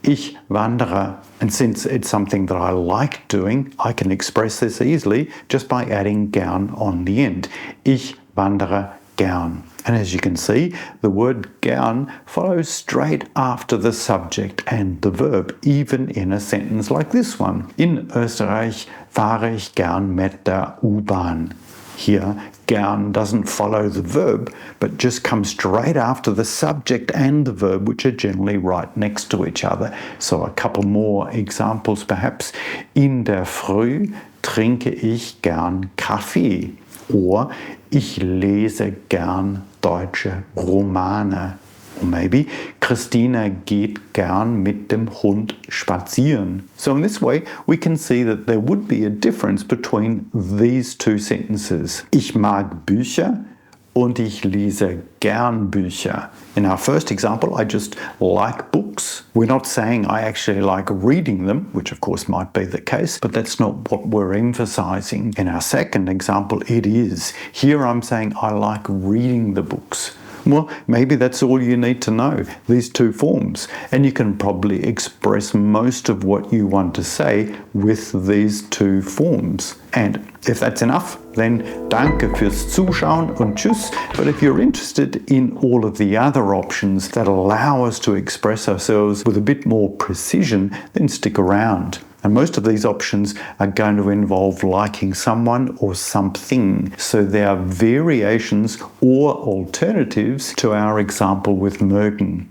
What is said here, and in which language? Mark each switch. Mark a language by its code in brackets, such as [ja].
[de] Ich wandere. [en] And since it's something that I like doing, I can express this easily just by adding gern on the end. [de] Ich wandere gern. [en] And as you can see, the word gern follows straight after the subject and the verb, even in a sentence like this one. [de] In Österreich fahre ich gern mit der U-Bahn. [en] Here, gern doesn't follow the verb, but just comes straight after the subject and the verb, which are generally right next to each other. So a couple more examples perhaps. [de] In der Früh trinke ich gern Kaffee. Or ich lese gern deutsche Romane. [en] Or maybe [de] Christina geht gern mit dem Hund spazieren. [en] So in this way, we can see that there would be a difference between these two sentences. [de] Ich mag Bücher und ich lese gern Bücher. [en] In our first example, I just like books. We're not saying I actually like reading them, which of course might be the case, but that's not what we're emphasizing. In our second example, it is. Here I'm saying I like reading the books. Well, maybe that's all you need to know, these two forms. And you can probably express most of what you want to say with these two forms. And if that's enough, then [de] danke fürs Zuschauen und tschüss. [en] But if you're interested in all of the other options that allow us to express ourselves with a bit more precision, then stick around. And most of these options are going to involve liking someone or something. So they are variations or alternatives to our example with mögen.